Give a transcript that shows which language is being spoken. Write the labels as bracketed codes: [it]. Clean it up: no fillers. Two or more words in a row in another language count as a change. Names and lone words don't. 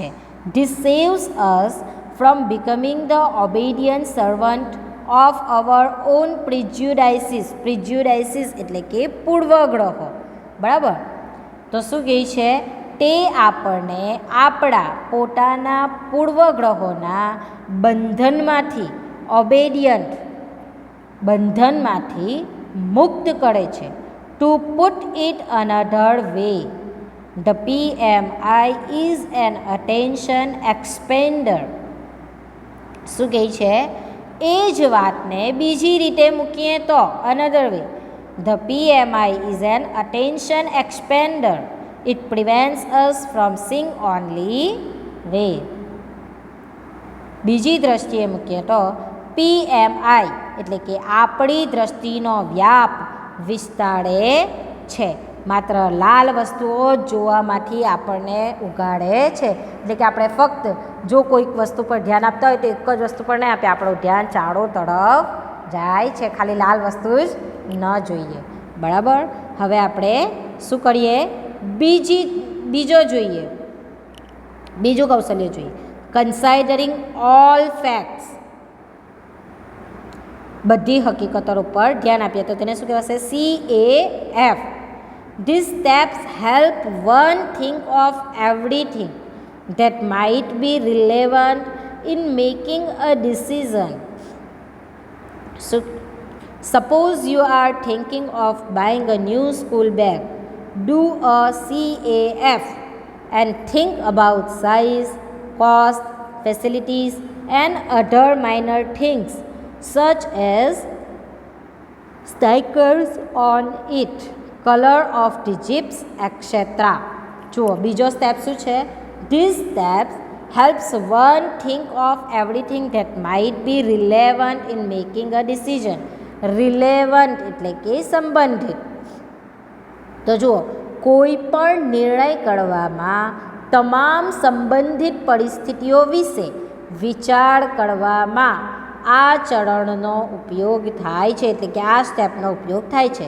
[en] This saves us from becoming the obedient servant of our own prejudices. [gu] Prejudices એટલે કે પૂર્વગ્રહો, બરાબર. તો શું કહે છે, તે આપણને આપણા પોતાના પૂર્વગ્રહોના બંધનમાંથી, ઓબેડિયન્ટ બંધનમાંથી મુક્ત કરે છે. [en] to put it another way, The PMI is an attention expander. [gu] શું કહે છે? એ જ વાતને બીજી રીતે મૂકીએ તો [en] another way. The PMI is an attention expander. It prevents us from seeing only red. [gu] બીજી દ્રષ્ટિએ મૂકીએ તો PMI એટલે કે આપણી દ્રષ્ટિનો વ્યાપ વિસ્તારે છે, માત્ર લાલ વસ્તુઓ જ જોવામાંથી આપણને ઉગાડે છે. એટલે કે આપણે ફક્ત જો કોઈક વસ્તુ પર ધ્યાન આપતા હોય તો એક જ વસ્તુ પર નહીં આપે, આપણું ધ્યાન ચારો તરફ જાય છે, ખાલી લાલ વસ્તુ જ ન જોઈએ. બરાબર. હવે આપણે શું કરીએ? બીજો જોઈએ, બીજું કૌશલ્ય જોઈએ. [en] considering all facts. [gu] બધી હકીકતો પર ધ્યાન આપીએ તો તેને શું કહેવાશે? [en] CAF. These steps help one think of everything that might be relevant in making a decision. So, suppose you are thinking of buying a new school bag. Do a CAF and think about size, cost, facilities, and other minor things such as stickers on it, color of the zips, etc. [gu] જુઓ બીજો સ્ટેપ શું છે? [en] These steps helps one think of everything that might be relevant in making a decision. [gu] Relevant એટલે કે સંબંધિત. તો જુઓ કોઈ પણ નિર્ણય કરવામાં તમામ સંબંધિત પરિસ્થિતિઓ વિશે વિચાર કરવામાં આ ચરણનો ઉપયોગ થાય છે, એટલે કે આ સ્ટેપનો ઉપયોગ થાય છે.